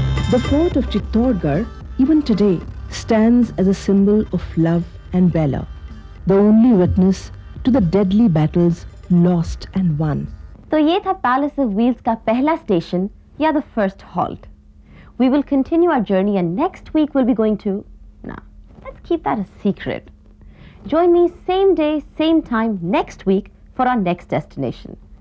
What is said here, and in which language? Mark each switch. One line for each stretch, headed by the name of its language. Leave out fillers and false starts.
English: The fort of Chittorgarh, even today, stands as a symbol of love and valor, the only witness to the deadly battles lost and won.
Hindi: तो ये था Palace of Wheels का पहला station या
English: the first halt. We will continue our journey and next week we'll be going to... Nah, let's keep that a secret. Join me same day, same time next week for our next destination.